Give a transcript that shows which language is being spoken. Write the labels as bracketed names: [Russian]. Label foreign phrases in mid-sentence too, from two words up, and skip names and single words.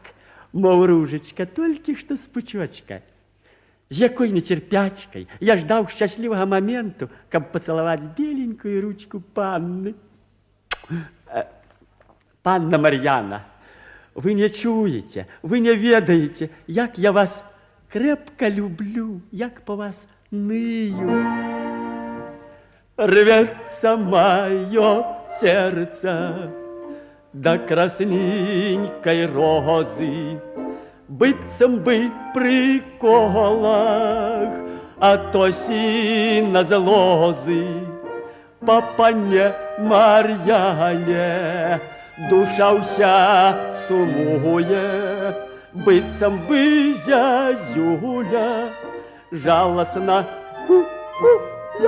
[Belarusian] Мов ружачка, толькі што з пучочка. З якой нецярпячкай я ждаў шчаслівага моменту, каб пацалаваць беленькую ручку панны. Панна Мар'яна, вы не чуеце, вы не ведаеце, [Russian] як я вас крепко люблю, як по вас нию. Рвется мое сердце до красненькой розы, [Belarusian] быццам бы при колах, а то сіна з лозы. По панне Мар'яне душа ўся сумуе, быццам бы зязюля жаласна кукуе.